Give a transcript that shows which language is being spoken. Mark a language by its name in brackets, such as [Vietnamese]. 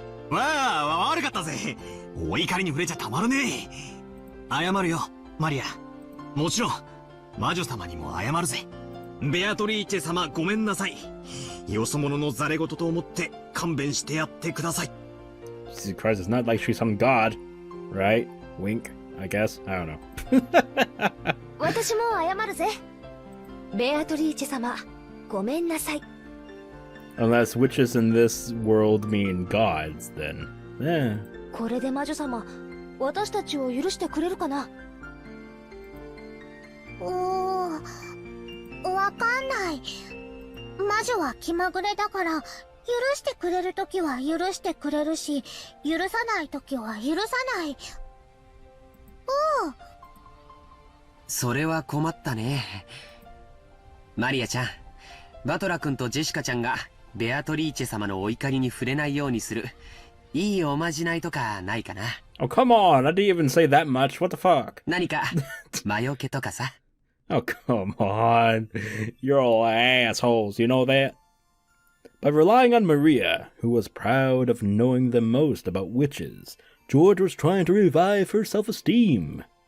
[Japanese] わあ、悪かったぜ。お怒りに触れちゃたまるねえ。謝るよ、マリア。もちろん、魔女様にも謝るぜ。ベアトリーチェ様、ごめんなさい。よそ者のザレ言と思って勘弁してやってください。 [English] Jesus Christ, it's not like she's some god, right? Wink, I guess. I don't know. [Japanese] 私も謝るぜ。ベアトリーチェ様、ごめんなさい。 [English] Unless witches in this world mean gods, then. Eh. [Japanese] これで魔女様、私たちを許してくれるかな？わかんない。魔女は気まぐれだから、許してくれるときは許してくれるし、許さないときは許さない。それは困ったね。マリアちゃん、バトラ君とジェシカちゃんがベアトリーチェ様のお怒りに触れないようにするいいおまじないとかないかな。 [English] Oh, come on! I didn't even say that much. What the fuck? [Japanese] 何か魔除けとかさ。 [English] Oh, come on. You're all assholes, you know that? By relying on Maria, who was proud of knowing the most about witches, George was trying to revive her self-esteem.